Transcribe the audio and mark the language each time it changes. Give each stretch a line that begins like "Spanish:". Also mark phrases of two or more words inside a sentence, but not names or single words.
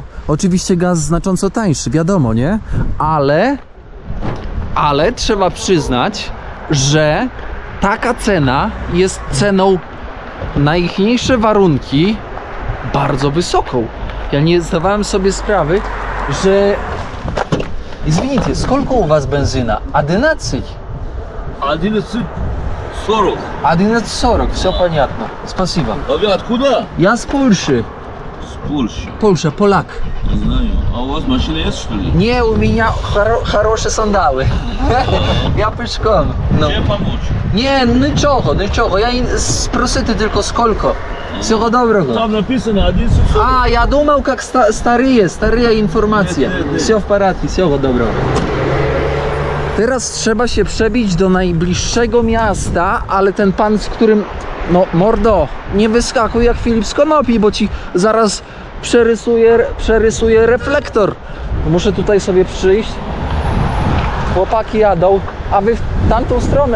Polish: Oczywiście gaz znacząco tańszy, wiadomo, nie? Ale trzeba przyznać, że taka cena jest ceną na ichniejsze warunki bardzo wysoką. Ja nie zdawałem sobie sprawy, że...
Russian: Извините, сколько у вас бензина? 11? 11:40. 11,40, все понятно. Спасибо. А вы откуда? Я с Польши. С Польши. Польша, Полак. Не знаю. А у вас машина есть, что ли? Не, у меня хорошие сандаły. Ja пешком. No. Чем помочь? Nie, нічого. Я спросити tylko сколько. Всего доброго. Там написано 11:40. А, я думал, как старые информация. Нет. Все в порядке, всего доброго.
Polish: Teraz trzeba się przebić do najbliższego miasta, ale ten pan, z którym... No, mordo, nie wyskakuj jak Filip z Konopi, bo ci zaraz przerysuje reflektor. Muszę tutaj sobie przyjść. Chłopaki jadą, a wy w tamtą stronę.